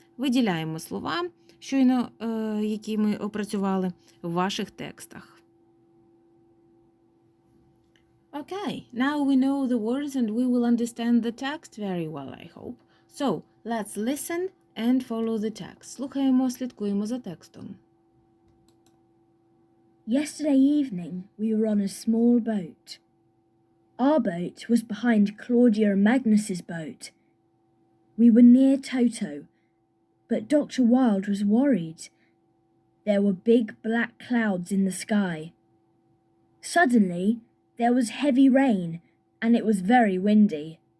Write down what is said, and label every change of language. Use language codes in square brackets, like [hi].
[uk] Виділяємо слова, щойно, які ми опрацювали в ваших текстах. [en] Okay, now we know the words and we will understand the text very well, I hope. So, let's listen and follow the text. [uk] Слухаємо, слідкуємо за текстом. [en] Yesterday evening, we were on a small boat. Our boat was behind Claudia and Magnus's boat. We were near Toto, but Dr. Wilde was worried. There were big black clouds in the sky. Suddenly, there was heavy rain, and it was very windy.